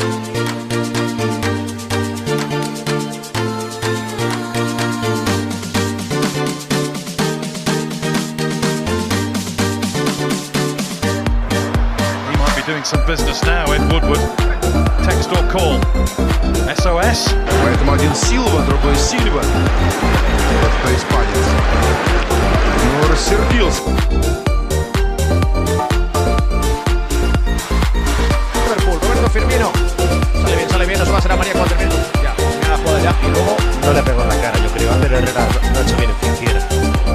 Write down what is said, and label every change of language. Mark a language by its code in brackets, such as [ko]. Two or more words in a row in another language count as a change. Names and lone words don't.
[en] Doing some business now, Ed Woodward. Text or call. SOS. [ru] Поэтому один Силва, другой Сильва. Вот кто испанец. Ну, рассердился. [es] Liverpool, Roberto Firmino. Sale bien, eso va a ser amarilla cuando termine. Ya, la jugada ya. Y luego no le pegó en la cara, yo creo. Ander Herrera no ha hecho bien en financiera.